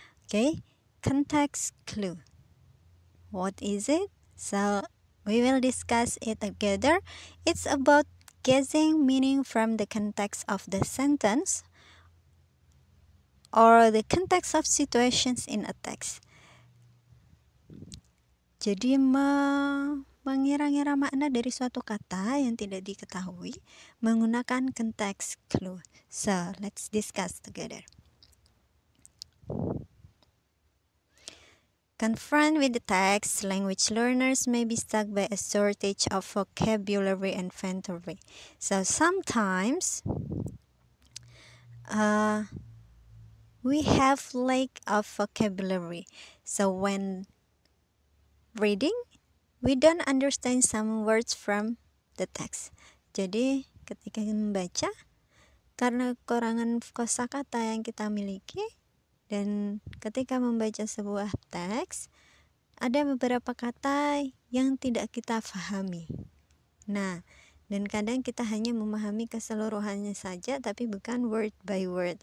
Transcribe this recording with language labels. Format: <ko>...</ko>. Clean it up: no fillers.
<en>Okay, context clue. What is it? So, we will discuss it together. It's about guessing meaning from the context of the sentence or the context of situations in a text.</en> <id>Jadi mengira-ngira makna dari suatu kata yang tidak diketahui menggunakan context clue.</id> <en>So, let's discuss together. Confront with the text, language learners may be stuck by a shortage of vocabulary and inventory. So, sometimes we have lack of vocabulary. So, when reading, we don't understand some words from the text.</en> <id>Jadi ketika membaca, karena kekurangan kosakata yang kita miliki, dan ketika membaca sebuah teks, ada beberapa kata yang tidak kita pahami. Nah, dan kadang kita hanya memahami keseluruhannya saja, tapi bukan</id> <en>word by word.</en>